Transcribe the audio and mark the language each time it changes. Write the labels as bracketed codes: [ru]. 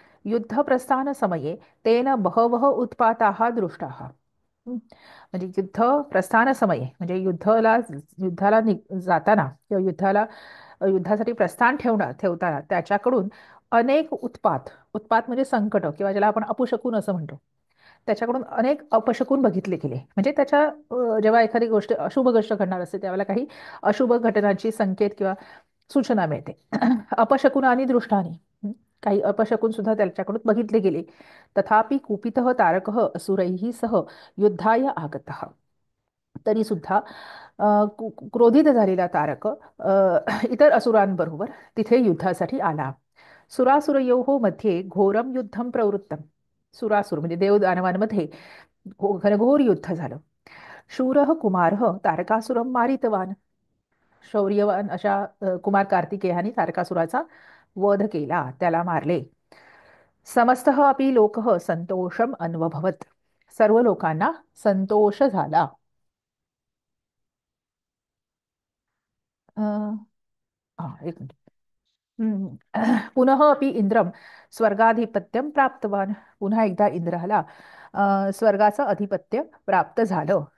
[sa] युद्धप्रस्थानसमये तेन बहवः उत्पाताः दृष्टाः. [mr] म्हणजे युद्ध प्रस्थान समये म्हणजे युद्धाला जाताना किंवा युद्धासाठी प्रस्थान ठेवताना त्याच्याकडून अनेक उत्पात म्हणजे संकट किंवा ज्याला आपण अपशकुन असं म्हणतो, त्याच्याकडून अनेक अपशकुन बघितले गेले. म्हणजे जेव्हा एखादी गोष्ट अशुभ गोष्ट घडणार असते त्यावेळेला काही अशुभ घटनांची संकेत किंवा सूचना मिळते. [sa] अपशकुनानी दृष्टानी. [mr] काही अपशकुन सुद्धा त्याच्याकडून बघितले गेले. [sa] तथापि कुपितः तारकः असुरैः सह युद्धाय आगतः. [mr] तरी सुद्धा क्रोधित झालेला तारक इतर असुरांबरोबर तिथे युद्धासाठी आला. [sa] सुरासुरयोः मध्ये घोरम युद्धम प्रवृत्तम. [mr] सुरासुर म्हणजे देवदानवांमध्ये घनघोर युद्ध झालं. [sa] शूरः कुमारः तारकासुरम मारितवान. [mr] शौर्यवान अशा कुमार कार्तिकेयाने तारकासुराचा वध केला, त्याला मारले. [sa] समस्तः अपि लोकः संतोषम अनुभवत. [mr] सर्व लोकांना संतोष झाला. एक मिनिट. [sa] पुनः अपि इंद्रम स्वर्गाधिपत्यम प्राप्तवान. [mr] पुन्हा एकदा इंद्राला स्वर्गाचं अधिपत्य प्राप्त झालं.